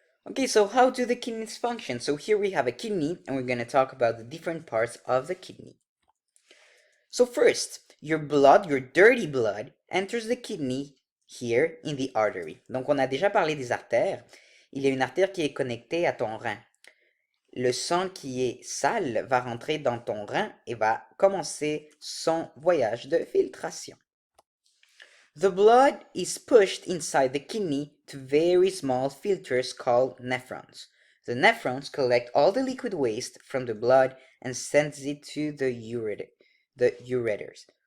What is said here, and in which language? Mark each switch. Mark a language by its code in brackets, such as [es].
[en] Okay, so how do the kidneys function? So here we have a kidney, and we're going to talk about the different parts of the kidney. So first, your blood, your dirty blood, enters the kidney here in the artery. [fr] Donc on a déjà parlé des artères. Il y a une artère qui est connectée à ton rein. Le sang qui est sale va rentrer dans ton rein et va commencer son voyage de filtration. [en] The blood is pushed inside the kidney to very small filters called nephrons. The nephrons collect all the liquid waste from the blood and sends it to the ureters.